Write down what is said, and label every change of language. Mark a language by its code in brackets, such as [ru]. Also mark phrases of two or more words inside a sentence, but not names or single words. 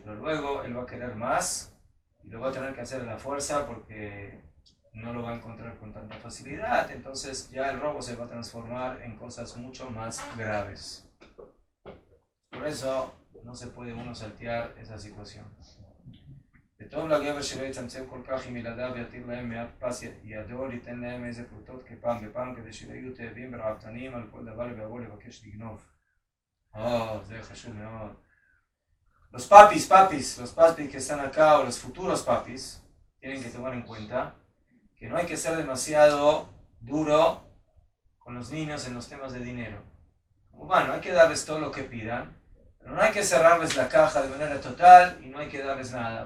[es] Pero luego él va a querer más y lo va a tener que hacer a la fuerza porque no lo va a encontrar con tanta facilidad. Entonces ya el robo se va a transformar en cosas mucho más graves. Por eso no se puede uno saltear esa situación. [he] וטוב לגבר שלא יצמצם כל כך עם ילדיו ויתיר להם מעט פס ידו, ליתן להם איזה פרוטות כפעם בפעם, כדי שלא יהיו תאבים ורעבתניים על כל דבר ויבואו לבקש לגנוב. זה חשוב מאוד. [es] Los papis que están acá, o los futuros papis, tienen que tomar en cuenta que no hay que ser demasiado duro con los niños en los temas de dinero. Bueno, hay que darles todo lo que pidan, pero no hay que cerrarles la caja de manera total y no hay que darles nada.